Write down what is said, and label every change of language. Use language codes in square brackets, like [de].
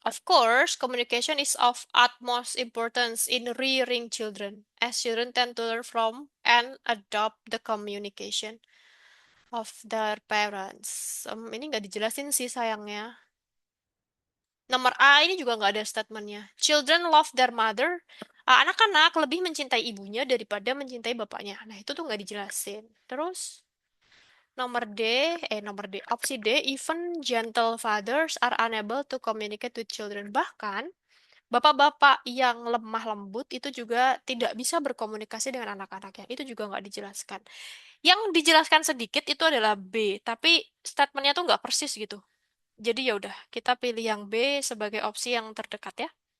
[en] Of course, communication is of utmost importance in rearing children, as children tend to learn from and adopt the communication of their parents. [id] Ini nggak dijelasin sih sayangnya. Nomor A ini juga nggak ada statementnya. [en] Children love their mother. [id] Anak-anak lebih mencintai ibunya daripada mencintai bapaknya. Nah, itu tuh nggak dijelasin. Terus, nomor D, opsi D, [en] even gentle fathers are unable to communicate with children. [id] Bahkan, bapak-bapak yang lemah lembut itu juga tidak bisa berkomunikasi dengan anak-anaknya. Itu juga nggak dijelaskan. Yang dijelaskan sedikit itu adalah B, tapi statementnya tuh nggak persis gitu. Jadi ya udah, kita pilih yang B sebagai opsi yang terdekat ya.